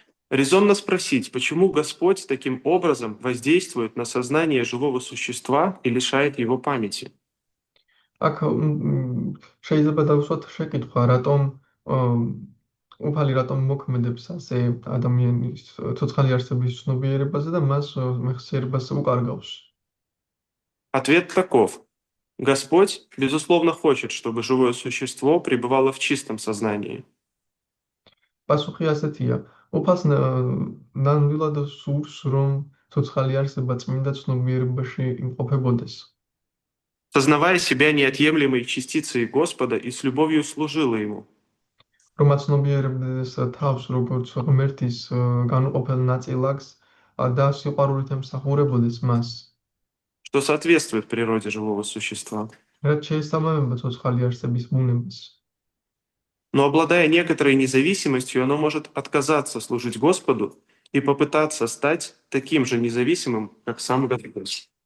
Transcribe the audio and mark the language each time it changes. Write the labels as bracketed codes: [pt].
[ru] Резонно спросить, почему Господь таким образом воздействует на сознание живого существа и лишает его памяти? [ka] აქ შეიძლება დავუსვათ შეკითხვა, რატომ უფალი რატომ მოქმედებს ასე ადამიანის ცოცხალი არსების ცნობიერებაზე და მას მეხსიერებას უკარგავს. [ru] Ответ таков. Господь, безусловно, хочет, чтобы живое существо пребывало в чистом сознании. [ka] პასუხი ასეთია. უფალს ნამდვილად სურს, რომ ცოცხალი არსება წმინდა ცნობიერებაში იმყოფებოდეს. [ru] Сознавая себя неотъемлемой частицей Господа и с любовью служила Ему. [ka] რომ აცნობიერებდეს თავს როგორც ღმერთის განუყოფელ ნაწილაკს და სიყვარულით ემსახურებოდეს მას. [ru] Что соответствует природе живого существа. [ka] რაც შეესაბამება ცოცხალი არსების ბუნებას. [ru] Но обладая некоторой независимостью, оно может отказаться служить Господу и попытаться стать таким же независимым, как сам Господь.